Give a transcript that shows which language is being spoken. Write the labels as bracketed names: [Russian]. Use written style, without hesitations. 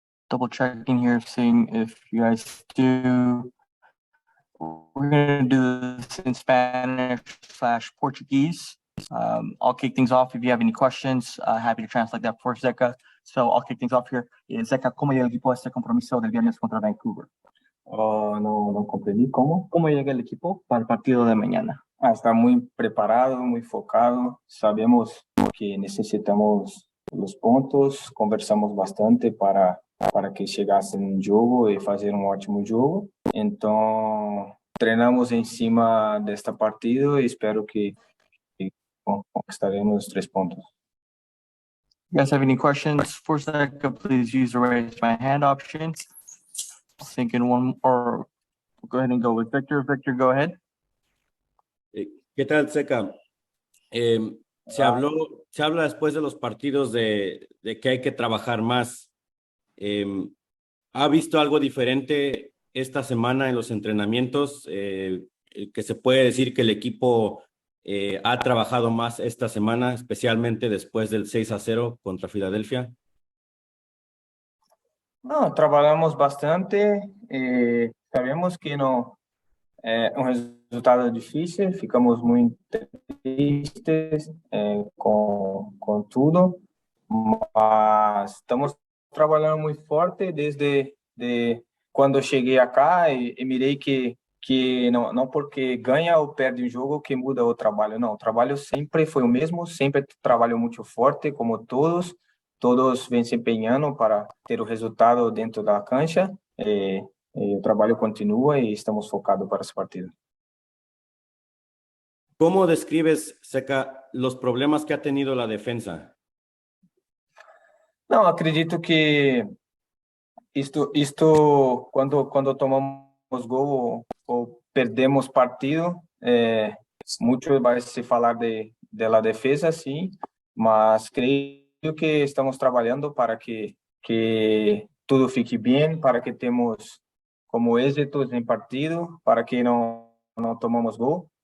[English] Double checking here, seeing if you guys do. We're going to do this in Spanish/Portuguese. I'll kick things off. If you have any questions, happy to translate that for Zeca. So I'll kick things off here. [Spanish] Zeca, ¿cómo llega el equipo a este compromiso del viernes contra Vancouver? No comprendí cómo. ¿Cómo llega el equipo para el partido de mañana? Está muy preparado, muy focado. Sabemos que necesitamos los pontos. [Portuguese] Conversamos bastante para que chegasse no jogo e fazer ótimo jogo. Então, treinamos em cima desta partida e espero que conquistaremos os 3 pontos. [English] You guys have any questions for Zeca, please use the raise my hand option. I'll think in one, or go ahead and go with Victor. Victor, go ahead. [Spanish] ¿Qué tal, Zeca? Se habla después de los partidos de que hay que trabajar más. ¿Ha visto algo diferente esta semana en los entrenamientos? Que se puede decir que el equipo ha trabajado más esta semana, especialmente después del 6-0 contra Filadelfia. [Portuguese] No, trabalhamos bastante. Sabemos que não é resultado difícil. Ficamos muito tristes com tudo, mas estamos trabalhando muito forte desde quando cheguei acá e mirei que não porque ganha ou perde um jogo que muda o trabalho. Não, o trabalho sempre foi o mesmo, sempre trabalho muito forte, como todos vêm se empenhando para ter o resultado dentro da cancha. O trabalho continua e estamos focados para essa partida. [Spanish] ¿Cómo describes, Zeca, los problemas que ha tenido la defensa? [Portuguese] Não, acredito que isto quando tomamos gol ou perdemos partido, muito vai se falar da defesa, sim, mas creio que estamos trabalhando para que tudo fique bem, para que temos como êxitos em partido, para que não tomamos gol.